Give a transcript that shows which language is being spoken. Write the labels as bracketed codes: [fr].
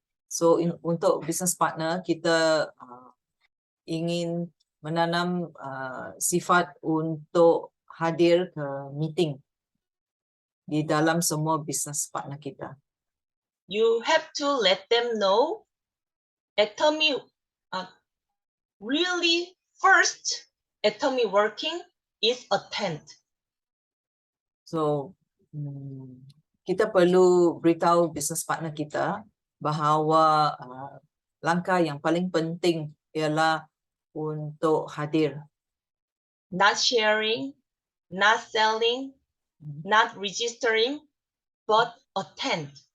[ms] So untuk business partner, kita ingin menanam sifat untuk hadir ke meeting di dalam semua business partner kita. [en] You have to let them know Atomy really first Atomy working is attend. [ms] So kita perlu beritahu business partner kita bahawa langkah yang paling penting ialah untuk hadir. [en] Not sharing, not selling, not registering, but attend.